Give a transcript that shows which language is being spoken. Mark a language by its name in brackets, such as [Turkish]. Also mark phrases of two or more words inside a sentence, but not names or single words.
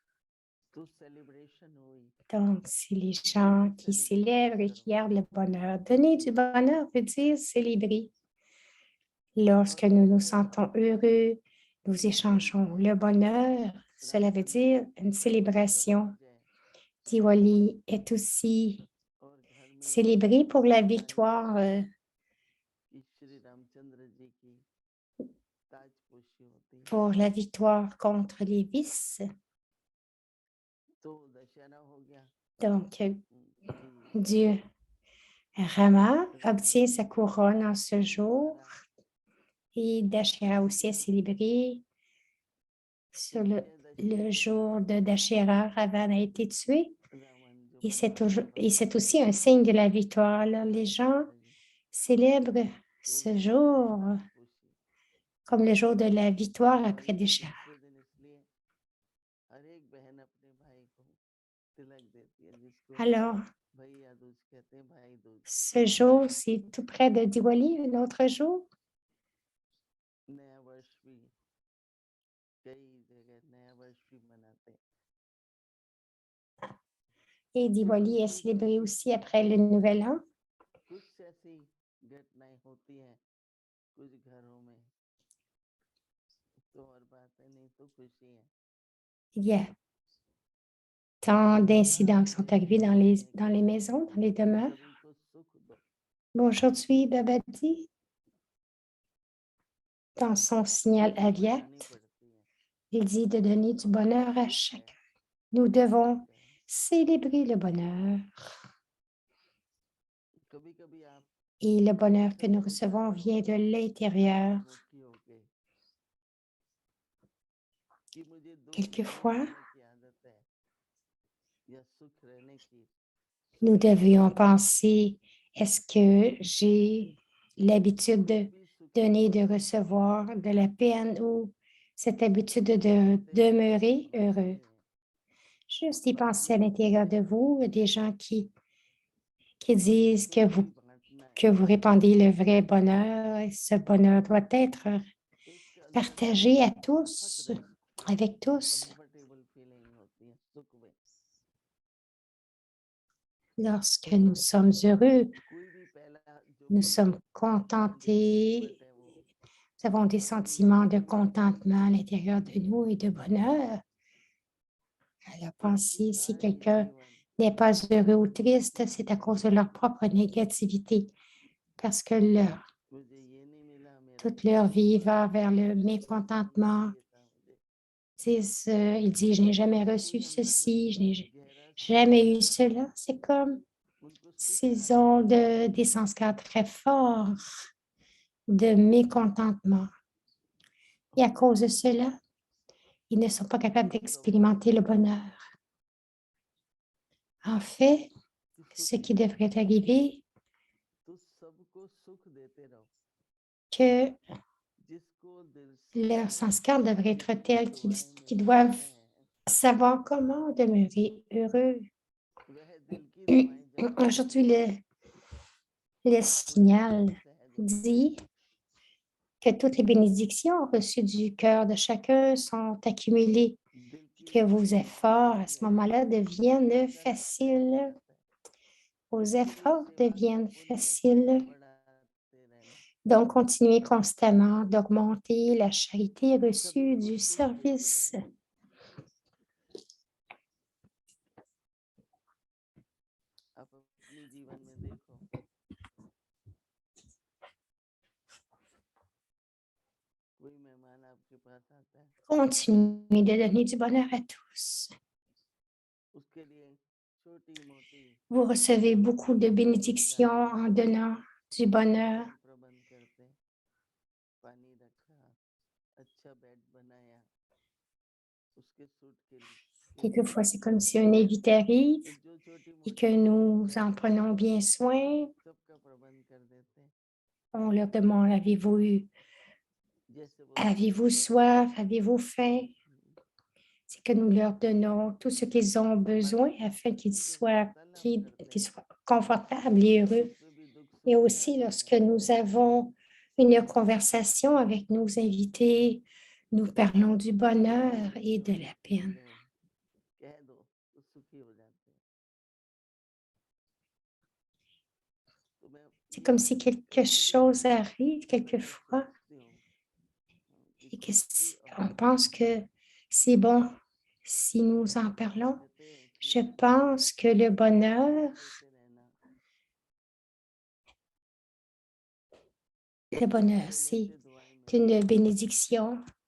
[French] Donc, c'est les gens qui célèbrent et qui gardent le bonheur. Donner du bonheur veut dire célébrer. Lorsque nous nous sentons heureux nous échangeons. Le bonheur, cela veut dire une célébration. Diwali est aussi [Hindi] और घर में [French] célébré pour la [Hindi] बधाई [French] victoire [Hindi] कि श्री रामचंद्र जी की ताजपोशी होती है। [French] pour la victoire contre les vices. [Hindi] तो दशहरा हो गया [French] Donc, [Hindi] कि [French] Dieu Rama obtient sa [Hindi] रावण [French] couronne en ce [Hindi] को [French] jour [Hindi] मारा [French] et Dashera aussi est célébré [Hindi] तो [French] sur le [Hindi] विजयदशमी के [French] jour [Hindi] बाद [French] de Dashera. Ravan a été tué [Hindi] रावण जो [French] et [Hindi] पराजित होता [French] c'est [Hindi] है [French] aussi un signe de la victoire. Alors, les gens [Hindi] धनतेरस [French] célèbrent [Hindi] तो [French] ce [Hindi] सोने की [French] jour [Hindi] ताजपोशी [French] comme le jour de la victoire [Hindi] और [French] après [Hindi] ये [French] Dashera. [Hindi] दूसरे दिन इसलिए हर एक बहन अपने भाई को तिलक देती है जिसको [French] Alors, [Hindi] भैया दूज कहते हैं भाई दूज [French] ce jour, c'est tout près de Diwali, un autre jour. [Hindi] नया वर्ष भी कई जगह नया वर्ष भी मनाते हैं [French] Et Diwali est célébré aussi après le Nouvel An. [Hindi] कुछ ऐसी घटनाएं होती हैं कुछ घरों में तो और बातें नहीं तो खुशी है [French] Il y a tant d'incidents qui sont arrivés dans les maisons, dans les demeures. [Hindi] सभी को सुख दो [French] Bon, aujourd'hui, Babadi, dans son signal [Hindi] खुशी [French] aviat, [Hindi] मनानी पड़ती है [French] il dit de donner du bonheur à [Hindi] सुख है [French] chacun. Nous devons [Hindi] सुख है [French] célébrer le bonheur. [Hindi] कभी कभी आप [French] Et le bonheur que [Hindi] ऐसा [French] nous [Hindi] जरूर [French] recevons [Hindi] करते [French] vient de [Hindi] होंगे [French] l'intérieur. [Hindi] अंतर्मुखी होके कि मुझे दुख नहीं [French] Quelquefois, [Hindi] करने की आदत है या सुख रहने की [French] nous devions penser, est-ce que j'ai l'habitude [Hindi] कोई [French] de [Hindi] भी सुखी [French] donner, de [Hindi] होना [French] recevoir de la peine ou cette habitude de [Hindi] कहते हैं [French] demeurer heureux? [Hindi] बच्चे [French] Juste y penser à [Hindi] दुख [French] l'intérieur de vous, des gens qui disent [Hindi] सबको ही बांटना [French] que [Hindi] है [French] vous répandez le vrai bonheur et ce bonheur doit être [Hindi] तो इससे अंदर से [French] partagé à [Hindi] बहुत [French] tous, avec tous. [English] comfortable feeling [Hindi] होती है सुख में [French] Lorsque nous sommes heureux, [Hindi] कोई भी पहला जो [French] nous [Hindi] पल [French] sommes contentés, [Hindi] डिसअपॉइंटमेंट है वो [French] nous avons des sentiments de contentement à l'intérieur de nous et de bonheur. Alors, [Hindi] तो [French] pensez, si [Hindi] खुशहाली [French] quelqu'un [Hindi] जीवन [French] n'est pas heureux ou triste, c'est à cause de leur propre négativité, parce que [Hindi] मुझे ये नहीं मिला मेरा [French] toute [Hindi] ये [French] leur [Hindi] नहीं [French] vie [Hindi] हुआ [French] va vers le [Hindi] वो [French] mécontentement. [Hindi] चाहिए था मुझे [French] Il dit, je n'ai jamais [Hindi] तो [French] reçu [Hindi] कोई अंदर में [French] ceci, je n'ai [Hindi] गहरा [French] jamais eu [Hindi] संस्कार है [French] cela. C'est comme [Hindi] उनको सुख [French] s'ils [Hindi] चाहिए [French] ont des संस्कार très forts de mécontentement. Et [Hindi] और [French] à cause de cela, ils ne sont pas capables [Hindi] दुख कब होता [French] d'expérimenter le bonheur. En fait, [Hindi] कि [French] ce [Hindi] सुख [French] qui [Hindi] नहीं [French] devrait arriver, [Hindi] तो सबको सुख देते रहो [French] que [Hindi] जिसको दिल से [French] leur sanskar devrait être tel [Hindi] दुआएं [French] qu'ils [Hindi] मिल रही [French] doivent [Hindi] हैं [French] savoir comment demeurer heureux. [Hindi] वह दिल की दुआएं जब पाते [French] Aujourd'hui, [Hindi] हैं [French] le [Hindi] तो एकदम [French] signal [Hindi] सहज होते हैं [French] dit que toutes les bénédictions reçues du cœur de chacun sont accumulées, [Hindi] दिल की [French] que vos [Hindi] रोशनी [French] efforts à [Hindi] बढ़ती [French] ce [Hindi] है [French] moment-là deviennent [Hindi] अंदर सहज हो [French] faciles. [Hindi] जाता है [French] Vos [Hindi] इसलिए [French] efforts [Hindi] सेवा का [French] deviennent [Hindi] पुण्य [French] faciles. [Hindi] बढ़ाते रहना [French] Donc, continuez constamment d'augmenter la charité [Hindi] सभी [French] reçue [Hindi] को [French] du [Hindi] सुख देते [French] service. [Hindi] रहो आप अपने जीवन में देखो कोई मेहमान आपके पास आता है [French] Continuez de donner du bonheur à tous. [Hindi] उसके लिए छोटी मोटी [French] Vous recevez beaucoup de [Hindi] सुविधा [French] bénédictions en donnant du bonheur. [Hindi] हम प्रबंध करते हैं पानी रखा अच्छा बेड बनाया उसके सूट के लिए [French] Quelquefois, c'est comme si un invité arrive [Hindi] तो जो छोटी [French] et que [Hindi] मोटी [French] nous [Hindi] सुविधाएं [French] en [Hindi] होती [French] prenons [Hindi] हैं [French] bien soin. [Hindi] सबका प्रबंध कर देते हैं [French] On leur demande, [Hindi] जैसे वो [French] avez-vous [Hindi] सुखी हो [French] soif, avez-vous faim? C'est que nous leur donnons tout ce qu'ils ont [Hindi] और [French] besoin [Hindi] अपने [French] afin qu'ils [Hindi] साथियों के साथ वार्तालाप करते [French] qu'ils [Hindi] हैं [French] soient confortables et heureux. [Hindi] उसमें भी दुख [French] Et [Hindi] सुख [French] aussi, [Hindi] मिलाते [French] lorsque [Hindi] हैं [French] nous avons une conversation avec nos invités, nous parlons du bonheur [Hindi] कोई भी [French] et de [Hindi] सुख [French] la peine. [Hindi] मिले कह दो तो सुखी हो जाते हैं तो मैं [French] C'est [Hindi] ये [French] comme si quelque [Hindi] कभी कभी [French] chose arrive [Hindi] मैं जब [French] quelquefois [Hindi] सोचती हूँ कि [French] et on pense que c'est bon si nous en parlons. Je pense que le bonheur, c'est une bénédiction.